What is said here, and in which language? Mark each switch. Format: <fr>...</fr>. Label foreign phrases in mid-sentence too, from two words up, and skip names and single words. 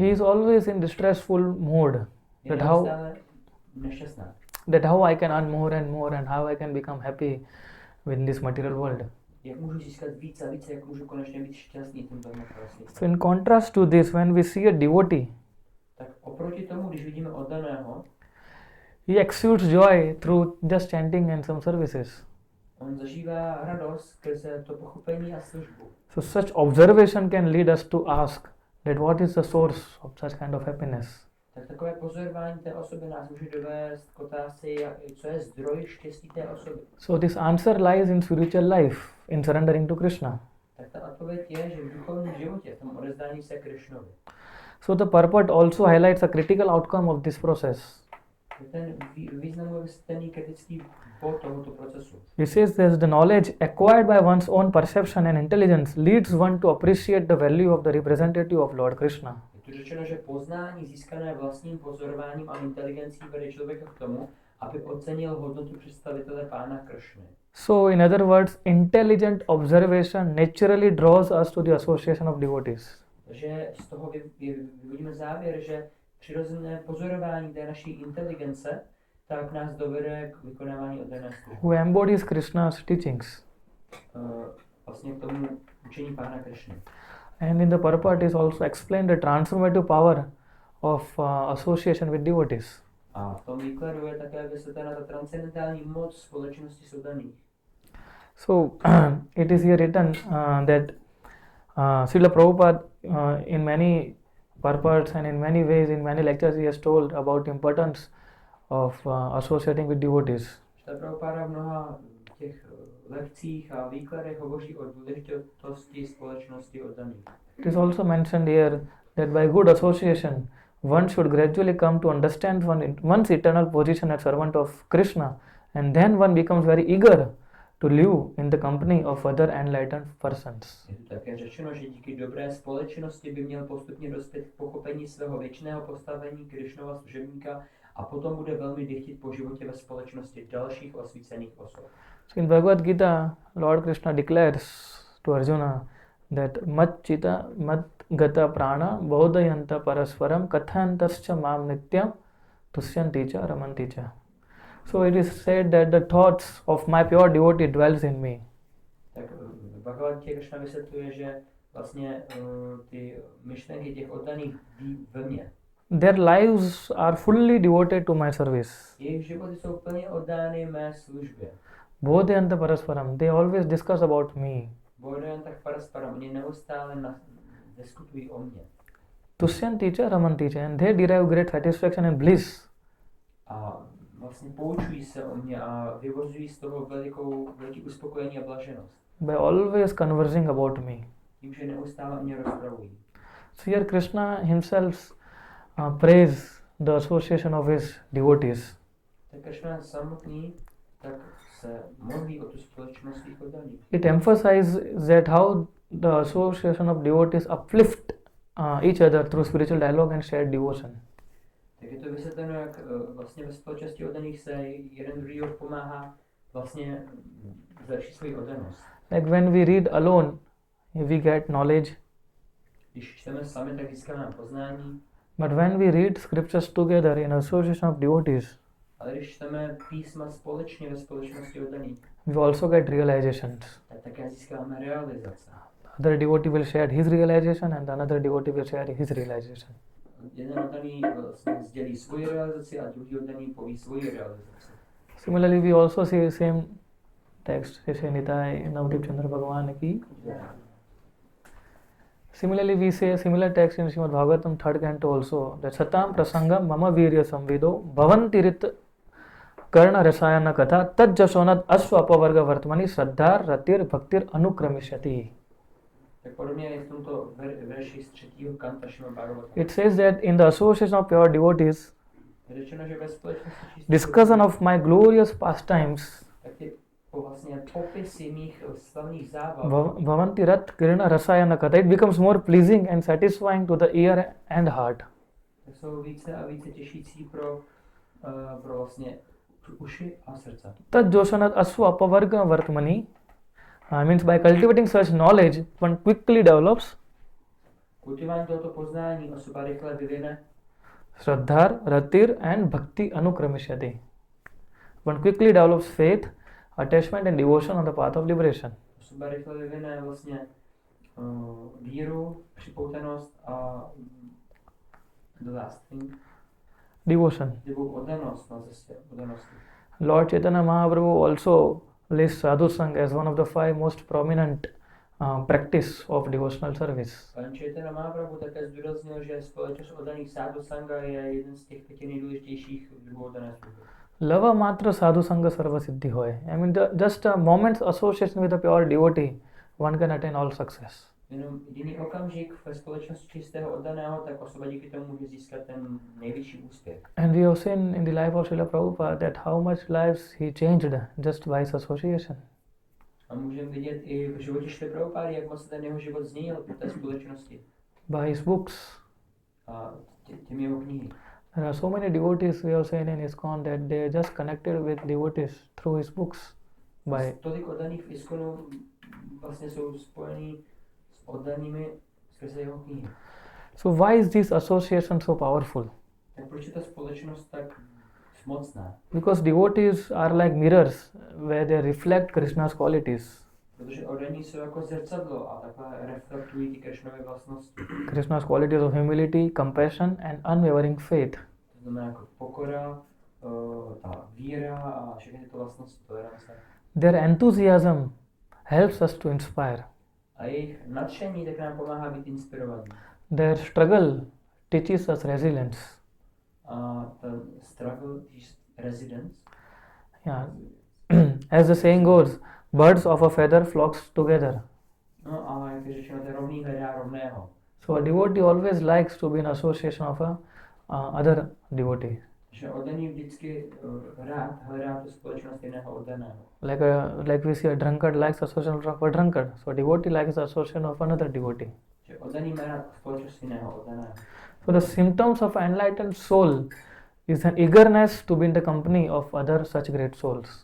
<en>He is always in distressful mode.</en> <cs>Je</cs> <en>That how</en> <cs>neustále nešťastná.</cs> <en>I can earn more and how I can become happy with this material world.</en> <cs>Jak můžu získat víc a víc, jak můžu konečně být šťastný tím hmotném světě.</cs> <en>So in contrast to this, when we see a devotee,</en> <cs>Tak oproti tomu, když vidíme oddaného,</cs> <en>he exudes joy through just chanting and some services.</en> <cs>On zažívá radost skrze to pochopení a službu.</cs> <en>So such observation can lead us to ask that what is the source of such kind of happiness.</en> <cs>Tak takové pozorování té osoby nás může dovést k otázce, co je zdroj štěstí té osoby.</cs> <en>So this answer lies in spiritual life, in surrendering to Krishna.</en> <cs>Tak ta odpověď je, že v duchovním životě, v tom odezdání se Krišnovi.</cs> <en>So the purport also highlights a critical outcome of this process.</en> <cs>Ten významový ten kritický bod tohoto procesu.</cs> <en>It says that the knowledge acquired by one's own perception and intelligence leads one to appreciate the value of the representative of Lord Krishna.</en> <cs>Je tu řečeno, že poznání získané vlastním pozorováním a inteligencí vede člověka k tomu, aby ocenil hodnotu představitele Pána Kršny.</cs> <en>So in other words, intelligent observation naturally draws us to the association of devotees.</en> <cs>Takže z toho vyvodíme závěr, že přirozené pozorování té naší inteligence tak nás dovede k vykonávání oddané služby.</cs> <en>Who embodies Krishna's teachings.</en> <cs>Vlastně k tomu učení Pána Kršny.</cs> <en>And in the purport is also explained the transformative power of association with devotees.</en> <cs>A v tom výkladu je také vysvětlena ta transcendentální moc společnosti s oddaných.</cs> <en>So it is here written that Srila Prabhupada in many purports and in many ways, in many lectures he has told about the importance of associating with devotees.</en> <cs>Srila Prabhupada v mnoha těch lekcích a výkladech hovoří o důležitosti společnosti oddaných.</cs> <en>It is also mentioned here that by good association one should gradually come to understand one's eternal position as servant of Krishna, and then one becomes very eager to live in the company of other enlightened persons.</en> <cs>Je tu také řečeno, že díky dobré společnosti by měl postupně dospět k pochopení svého věčného postavení Krišnova služebníka a potom bude velmi dychtit po životě ve společnosti dalších osvícených osob.</cs> <en>So in Bhagavad Gita, Lord Krishna declares to Arjuna that</en> <sa>mat chita mat gata prana bodhayanta parasparam kathantascha mam nityam tushyanti cha ramanti cha.</sa> <en>So it is said that the thoughts of my pure devotee dwells in me.</en> <cs>Tak v Bhagavad Gita Krishna vysvětluje, že vlastně ty myšlenky těch oddaných ví ve mně.</cs> <en>Their lives are fully devoted to my service.</en> <cs>Jejich životy jsou plně oddány mé službě.</cs> <sa>Bodhayanta parasparam,</sa> <en>they always discuss about me.</en> <sa>Bodhayanta parasparam,</sa> <cs>oni neustále diskutují o mně.</cs> <sa>Tushyanti cha ramanti cha,</sa> <en>and they derive great satisfaction and bliss.</en> <cs>A vlastně poučují se o mě a vyvozují z toho veliký uspokojení a blaženost.</cs> <en>By always conversing about me.</en> <cs>Tím, že neustále mě rozpravují.</cs> <en>So here Krishna himself praise the association of his devotees.</en> <cs>Tak Krishna samotný tak se modlí o tu společnost svých oddaných.</cs> <en>It emphasizes that how the association of devotees uplift each other through spiritual dialogue and shared devotion.</en> <cs>Tak je to vysvětleno, jak vlastně ve společnosti oddaných se jeden druhýho pomáhá vlastně zlepšit svoji oddanost.</cs> <en>Like when we read alone, we get knowledge.</en> <cs>Když čteme sami, tak získáme poznání.</cs> <en>But when we read scriptures together in association of devotees,</en> <cs>Ale když čteme písma společně ve společnosti oddaných,</cs> <en>we also get realizations.</en> <cs>tak také získáme realizace.</cs> <en>Other devotee will share his realization and another devotee will share his realization.</en> <cs>Jeden oddaný vlastně sdělí svoji realizaci a druhý oddaný poví svoji realizaci.</cs> <en>Similarly, we also see same text,</en> <hi>Shri Nitai Navdeep Chandra Bhagavan ki.</hi> <en>Similarly, we say a similar text in Srimad Bhagavatam 3rd canto also, that</en> <sa>Satam Prasangam Mama Virya Samvido Bhavantirit Karna Rasayana Katha Tad Jasonat Asva Apavarga Vartmani Shraddhar Ratir Bhaktir Anukramishyati.</sa> <cs>Tak podobně je v tomto verši z 3. kanta Srimad Bhagavatam.</cs> <en>It says that in the association of pure devotees,</en> <cs>Je řečeno, že ve společnosti</cs> <en>discussion of my glorious pastimes</en> <cs>tak ty vlastně popisy mých slavných zábav</cs> <sa>Bhavanti Rat Kirana Rasayana Katha,</sa> <en>it becomes more pleasing and satisfying to the ear and heart.</en> <cs>tak jsou více a více těšící pro vlastně uši a srdce.</cs> <sa>Tad Joshanat Aswa Apavarga Vartmani</sa> <en>means by cultivating such knowledge, one quickly develops</en> <cs>Kultivování tohoto poznání osoba rychle vyvine</cs> <sa>Shraddhar, Ratir and Bhakti Anukramishyati.</sa> <en>One quickly develops faith, attachment and devotion on the path of liberation.</en> <cs>osoba rychle vyvine vlastně víru, připoutanost a</cs> <en>the last thing, Devotion.</en> <cs>oddanost na cestě, oddanosti.</cs> <en>Lord Chaitanya Mahaprabhu also lists</en> <sa>sadhu sangha</sa> <en>as one of the 5 most prominent practice of devotional service.</en> <cs>Pan Chaitanya Mahaprabhu také zdůraznil, že společnost oddaných</cs> <sa>sádu sanga</sa> <cs>je jeden z těch 5 nejdůležitějších druhů oddané služby.</cs> <bn>Lava matra sadhu sangha sarva siddhi hoy.</bn> <en>I mean, just a moment's association with a pure devotee, one can attain all success.</en> <cs>Jenom jediný okamžik ve společnosti čistého oddaného, tak osoba díky tomu může získat ten nejvyšší úspěch.</cs> <en>And we have seen in the life of Srila Prabhupada that how much lives he changed just by his association.</en> <cs>A můžeme vidět i v životě Šrily Prabhupády, jak moc ten jeho život změnil po té společnosti.</cs> <en>By his books.</en> <cs>A těmi jeho knihy.</cs> <en>There are so many devotees we have seen in ISKCON that they are just connected with devotees through his books. By</en> <cs>Tolik oddaných v ISKCONu vlastně jsou spojení s oddanými skrze jeho knihy.</cs> <en>so why is this association so powerful?</en> <cs>Tak proč je ta společnost tak mocná?</cs> <en>Because devotees are like mirrors where they reflect Krishna's qualities.</en> <cs>Protože oddaní jsou jako zrcadlo a takhle reflektují ty Krishnovy vlastnosti.</cs> <en>Krishna's qualities of humility, compassion and unwavering faith.</en> <cs>To znamená jako pokora, ta víra a všechny tyto vlastnosti tolerance.</cs> <en>Their enthusiasm helps us to inspire.</en> <cs>A jejich nadšení tak nám pomáhá být inspirovaní.</cs> <en>Their struggle teaches us resilience.</en> <cs>A ten</cs> <en>struggle is residence. Yeah. As the saying goes, birds of a feather flocks together.</en> <cs>No a jak je řečeno, to je rovný hledá rovného.</cs> <en>So a devotee always likes to be in association of a other devotee.</en> <cs>Že oddaný vždycky rád hledá tu společnost jiného oddaného.</cs> <en>Like we see a drunkard likes association of a drunkard. So a devotee likes association of another devotee.</en> <cs>Že oddaný má rád společnost jiného oddaného.</cs> <en>So the symptoms of enlightened soul is an eagerness to be in the company of other such great souls.</en>